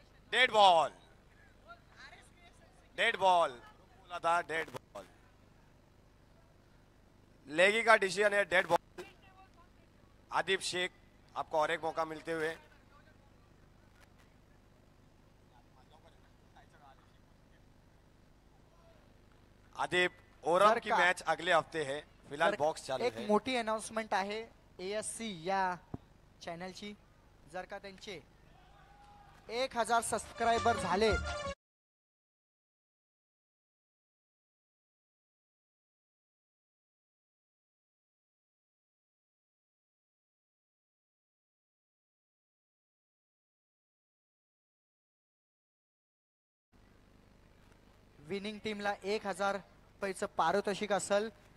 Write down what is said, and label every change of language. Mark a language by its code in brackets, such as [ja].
[hi] Dead ball, dead ball बोला था, dead ball. लेगी का डिसीजन है, डेड बॉल. आदिब शेख, आपको और एक मौका मिलते हुए. आदिब, ओरम की मैच अगले हफ्ते है. फिलहाल बॉक्स चालू एक है. [mr] मोठी अनाउन्समेंट आहे ASC या चॅनलची. जर का त्यांचे 1000 सबस्क्रायबर झाले विनिंग टीमला 1000 रुपयाचं पारितोषिक असेल.